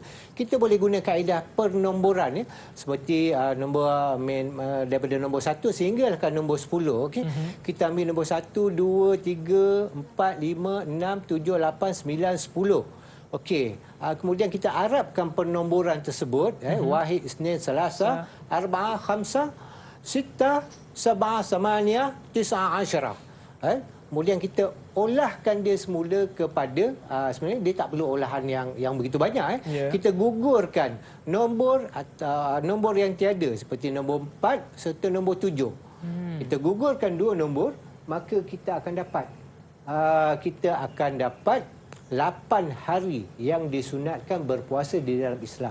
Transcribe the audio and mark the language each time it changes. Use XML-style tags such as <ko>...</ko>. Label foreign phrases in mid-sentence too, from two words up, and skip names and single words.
<ms>Kita boleh guna kaedah pernomboran seperti daripada nombor 1 sehingga ke nombor 10. Okey. Kita ambil nombor 1, 2, 3, 4, 5, 6, 7, 8, 9, 10. Okey, kemudian kita arabkan penomboran tersebut,</ms> <ar>واحد، اثنين, ثلاثة، أربعة، خمسة، ستة، سبعة، ثمانية، تسعة، عشرة.</ar> <ms>Kemudian kita olahkan dia semula kepada, sebenarnya dia tak perlu olahan yang begitu banyak. Kita gugurkan nombor yang tiada seperti nombor 4 serta nombor 7. Kita gugurkan dua nombor, maka kita akan dapat 8 hari yang disunatkan berpuasa di dalam Islam.</ms>